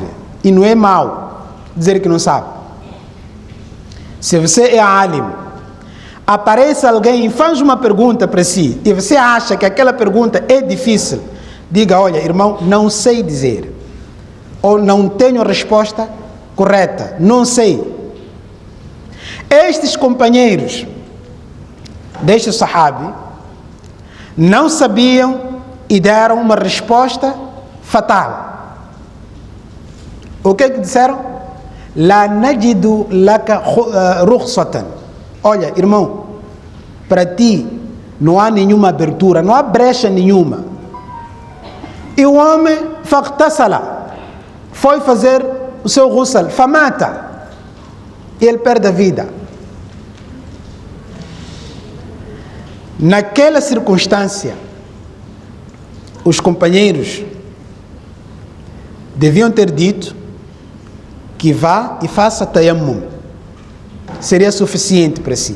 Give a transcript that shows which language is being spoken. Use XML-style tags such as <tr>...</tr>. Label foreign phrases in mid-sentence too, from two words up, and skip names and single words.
<pt>E não é mau dizer que não sabe. Se você é alim, aparece alguém e faz uma pergunta para si, e você acha que aquela pergunta é difícil, diga: olha, irmão, não sei dizer, ou não tenho resposta correta, não sei. Estes companheiros deste sahabi não sabiam e deram uma resposta fatal. O que é que disseram?</pt> <ar>لا نجد لك رخصة.</ar> <pt>Olha, irmão, para ti não há nenhuma abertura, não há brecha nenhuma. E o homem faqtasala, foi fazer o seu ghusl, famata, e ele perde a vida. Naquela circunstância, os companheiros deviam ter dito que vá e faça tayammum, seria suficiente para si.</pt>